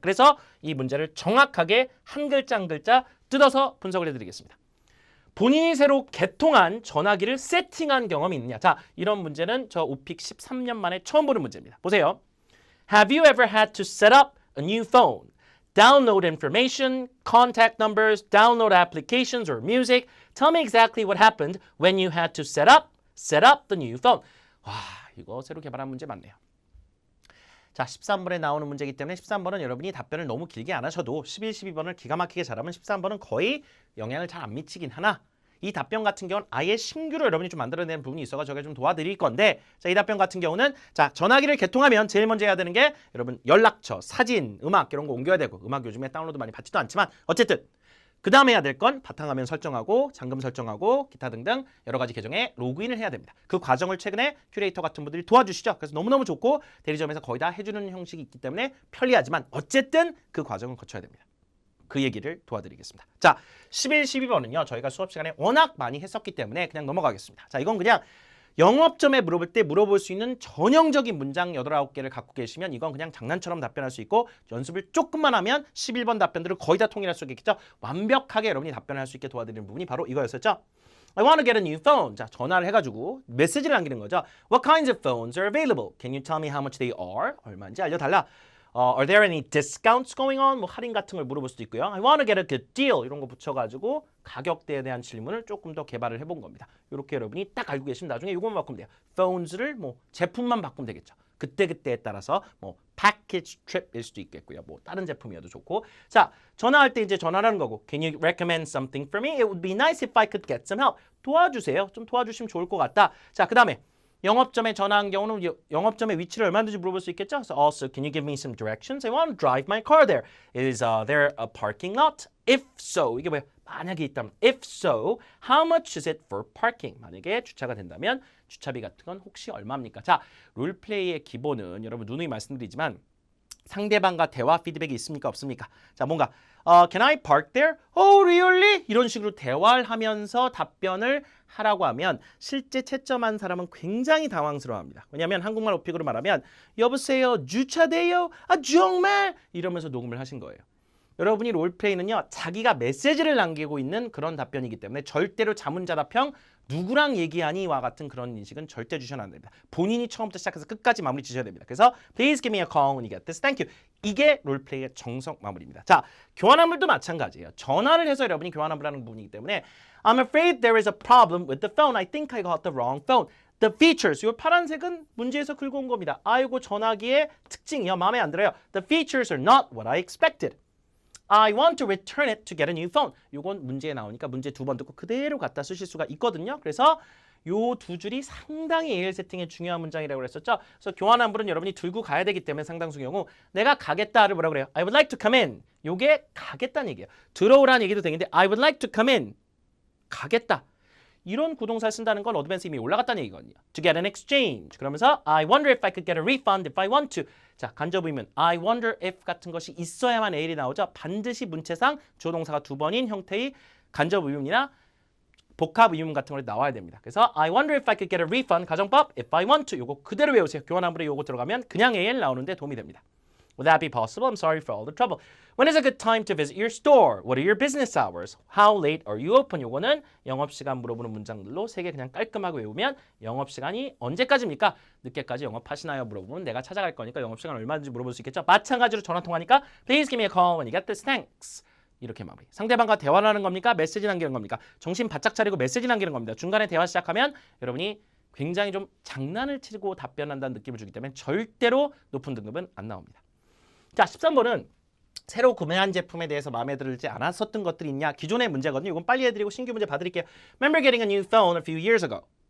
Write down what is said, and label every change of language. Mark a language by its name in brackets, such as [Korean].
[Korean] 그래서 이 문제를 정확하게 한 글자 한 글자 뜯어서 분석을 해드리겠습니다. 본인이 새로 개통한 전화기를 세팅한 경험이 있느냐. 자, 이런 문제는 저 오픽 13년 만에 처음 보는 문제입니다. 보세요. [English] Have you ever had to set up a new phone? download information, contact numbers, download applications or music. Tell me exactly what happened when you had to set up the new phone. [Korean] 와, 이거 새로 개발한 문제 맞네요. 자, 13번에 나오는 문제이기 때문에 13번은 여러분이 답변을 너무 길게 안 하셔도 11, 12번을 기가 막히게 잘하면 13번은 거의 영향을 잘 안 미치긴 하나 이 답변 같은 경우는 아예 신규로 여러분이 좀 만들어내는 부분이 있어서 제가 좀 도와드릴 건데 자, 이 답변 같은 경우는 자, 전화기를 개통하면 제일 먼저 해야 되는 게 여러분 연락처, 사진, 음악 이런 거 옮겨야 되고 음악 요즘에 다운로드 많이 받지도 않지만 어쨌든 그 다음에 해야 될 건 바탕화면 설정하고 잠금 설정하고 기타 등등 여러 가지 계정에 로그인을 해야 됩니다. 그 과정을 최근에 큐레이터 같은 분들이 도와주시죠. 그래서 너무너무 좋고 대리점에서 거의 다 해주는 형식이 있기 때문에 편리하지만 어쨌든 그 과정을 거쳐야 됩니다. 그 얘기를 도와드리겠습니다. 자, 11, 12번은요. 저희가 수업 시간에 워낙 많이 했었기 때문에 그냥 넘어가겠습니다. 자, 이건 그냥 영업점에 물어볼 때 물어볼 수 있는 전형적인 문장 8, 9개를 갖고 계시면 이건 그냥 장난처럼 답변할 수 있고 연습을 조금만 하면 11번 답변들을 거의 다 통일할 수 있겠죠. 완벽하게 여러분이 답변할 수 있게 도와드리는 부분이 바로 이거였었죠. [English] I want to get a new phone. [Korean] 자, 전화를 해가지고 메시지를 남기는 거죠. [English] What kinds of phones are available? Can you tell me how much they are? [Korean] 얼마인지 알려달라. [English] Are there any discounts going on? [Korean] 뭐 할인 같은 걸 물어볼 수도 있고요. [English] I want to get a good deal. [Korean] 이런 거 붙여가지고 가격대에 대한 질문을 조금 더 개발을 해본 겁니다. 이렇게 여러분이 딱 알고 계시면 나중에 이것만 바꾸면 돼요. phones를 뭐 제품만 바꾸면 되겠죠. 그때그때에 따라서 뭐 package trip일 수도 있겠고요. 뭐 다른 제품이어도 좋고. 자, 전화할 때 이제 전화하는 거고. [English] Can you recommend something for me? It would be nice if I could get some help. [Korean] 도와주세요. 좀 도와주시면 좋을 것 같다. 자, 그 다음에 영업점에 전화한 경우는 영업점의 위치를 얼마든지 물어볼 수 있겠죠. [English] So also, can you give me some directions? I want to drive my car there. Is there a parking lot? If so, [Korean] 이게 뭐야? 만약에 있다면, [English] if so, how much is it for parking? [Korean] 만약에 주차가 된다면 주차비 같은 건 혹시 얼마입니까? 자, 롤플레이의 기본은 여러분 누누이 말씀드리지만 상대방과 대화 피드백이 있습니까? 없습니까? [English] 자, 뭔가 Can I park there? Oh, really? [Korean] 이런 식으로 대화를 하면서 답변을 하라고 하면 실제 채점한 사람은 굉장히 당황스러워합니다. 왜냐하면 한국말 어픽으로 말하면 여보세요, 주차돼요? 아, 정말? 이러면서 녹음을 하신 거예요. 여러분이 롤플레이는요, 자기가 메시지를 남기고 있는 그런 답변이기 때문에 절대로 자문자답형 누구랑 얘기하니와 같은 그런 인식은 절대 주셔는 안 됩니다. 본인이 처음부터 시작해서 끝까지 마무리 지셔야 됩니다. [English] 그래서 Please give me a call when you get this. Thank you. [Korean] 이게 롤플레이의 정석 마무리입니다. 자, 교환화물도 마찬가지예요. 전화를 해서 여러분이 교환화물을 하는 부분이기 때문에 [English] I'm afraid there is a problem with the phone. I think I got the wrong phone. [Korean] The features, 이 파란색은 문제에서 긁어온 겁니다. 아이고, 전화기의 특징이요. 마음에 안 들어요. [English] The features are not what I expected. I want to return it to get a new phone. [Korean] 요건 문제에 나오니까 문제 2번 듣고 그대로 갖다 쓰실 수가 있거든요. 그래서 요 두 줄이 상당히 AL 세팅의 중요한 문장이라고 그랬었죠. 그래서 교환환물은 여러분이 들고 가야 되기 때문에 상당수 경우 내가 가겠다를 뭐라고 그래요? [English] I would like to come in. [Korean] 요게 가겠다는 얘기예요. 들어오라는 얘기도 되는데 [English] I would like to come in. [Korean] 가겠다. 이런 구동사를 쓴다는 건 어드밴스 이미 올라갔다는 얘기거든요. [English] To get an exchange. 그러면서 I wonder if I could get a refund if I want to. [Korean] 자, 간접 의문 I wonder if 같은 것이 있어야만 AL이 나오죠. 반드시 문체상 주어 동사가 2번인 형태의 간접 의문이나 복합 의문 같은 거 나와야 됩니다. [English] 그래서 I wonder if I could get a refund 가정법 if I want to. [Korean] 요거 그대로 외우세요. 교환환물에 요거 들어가면 그냥 AL 나오는데 도움이 됩니다. [English] Would that be possible? I'm sorry for all the trouble. When is a good time to visit your store? What are your business hours? How late are you open? [Korean] 요거는 영업시간 물어보는 문장들로 3개 그냥 깔끔하게 외우면 영업시간이 언제까지입니까? 늦게까지 영업하시나요? 물어보면 내가 찾아갈 거니까 영업시간 얼마든지 물어볼 수 있겠죠? 마찬가지로 전화통화니까 [English] Please give me a call when you get this. Thanks. [Korean] 이렇게 마무리. 상대방과 대화를 하는 겁니까? 메시지 남기는 겁니까? 정신 바짝 차리고 메시지 남기는 겁니다. 중간에 대화 시작하면 여러분이 굉장히 좀 장난을 치고 답변한다는 느낌을 주기 때문에 절대로 높은 등급은 안 나옵니다. 자, 13번은 새로 구매한 제품에 대해서 마음에 들지 않았었던 것들이 있냐? 기존의 문제거든요. 이건 빨리 해드리고 신규 문제 봐드릴게요. [English] Remember getting a new phone a few years ago.